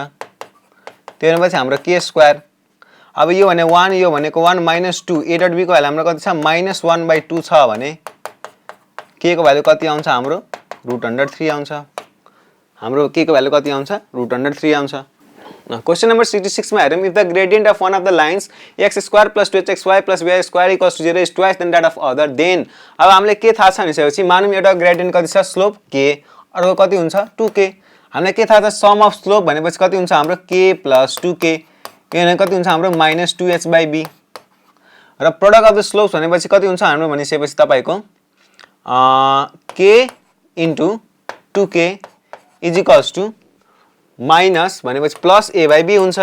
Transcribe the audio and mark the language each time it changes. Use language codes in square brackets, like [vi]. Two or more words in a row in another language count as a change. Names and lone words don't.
[ne] त्यो भनेपछि हाम्रो k स्क्वायर अब यो भने 1 यो भनेको 1 माइनस 2 a डट b को भ्यालु हाम्रो कति छ -1/2 छ भने k को भ्यालु कति आउँछ हाम्रो √3 आउँछ। हाम्रो k को भ्यालु कति आउँछ √3 आउँछ। [en] question number 66 में हेरौँ if the gradient of one of the lines x square plus 2xy plus y square equals to 0 is twice than that of अदर देन [ne] अब हामीले के थाहा छ भनेपछि मानौँ एउटा ग्रेडियंट कति छ स्लोप k अर्को कति हुन्छ 2k। हामीलाई के थाहा छ [en] sum of slope [ne] भनेपछि कति हुन्छ हाम्रो k प्लस 2k यो भने कति हुन्छ हाम्रो -2h/b र [en] product of the slopes [ne] भनेपछि कति हुन्छ हाम्रो भनेपछि तपाईको k [en] into 2k is equals to minus [ne] भनेपछि प्लस a/b हुन्छ।